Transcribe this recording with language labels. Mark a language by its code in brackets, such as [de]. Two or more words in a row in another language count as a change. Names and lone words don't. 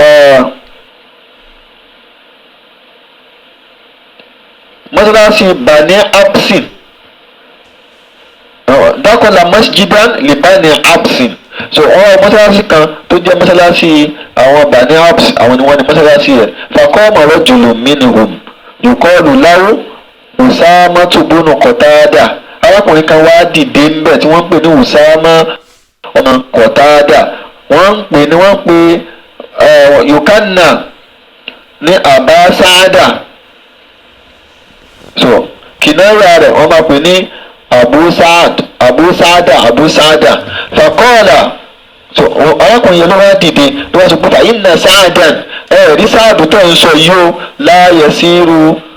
[yo] mọ́sálásí Bani Absin dákọ̀lá [ar] masjidan li Bani Absin [yo] so ọ̀rọ̀ mọ́sálásí kan tó jẹ́ mọ́sálásí àwọn Bani Abs àwọn ni wọ́n ní mọ́sálásí yẹ [ar] faqama rajulun minhum yuqalu lahu Usamatu bunu Qatada [yo] arákùnrin kan wá dìde ńbẹ̀ tí wọ́n ń pè ní Usama ọmọ Qatada wọ́n ń pè yukanna ní Aba Saada so kìnnìún rẹ̀ wọ́n máa pè ní Abu Saada faqala so arákùnrin yẹn ló wá dìde ló wá sọ pé [ar] inna Sa'dan [yo] rí Sáàdù tó ń sọ yìí ó [ar] la yasiru